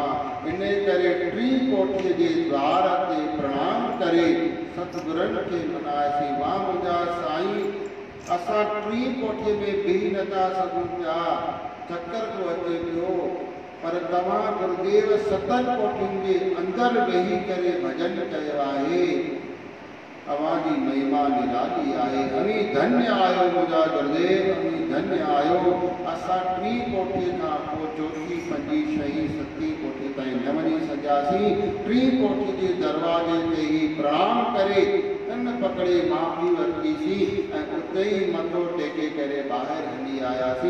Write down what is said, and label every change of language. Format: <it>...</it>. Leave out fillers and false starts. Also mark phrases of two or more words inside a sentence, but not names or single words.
<sd>इन करे 3 कोठीअ जे द्वार ते प्रणाम करे सतगुरनि खे मनायासीं, वाह मुंहिंजा साईं, असां 3 कोठीअ में बीह नथा सघूं पिया, चक्कर थो अचे पियो, पर तव्हां गुरुदेव 7 कोठियुनि जे अंदरि वेही करे भॼन कयो आहे। अवाजी महिमा निराली आहे। अमी धन्य आयो मुंहिंजा गुरुदेव, अमी धन्य आयो। असां 3 कोठीअ खां पोइ 4, 5, 6, 7 कोठी ताईं न वञी सघियासीं। 3 कोठी जे दरवाजे ते ई प्रणाम करे कन पकड़े माफ़ी वरितीसीं ऐं उते ई मथो टेके करे ॿाहिरि हली आयासीं।</sd>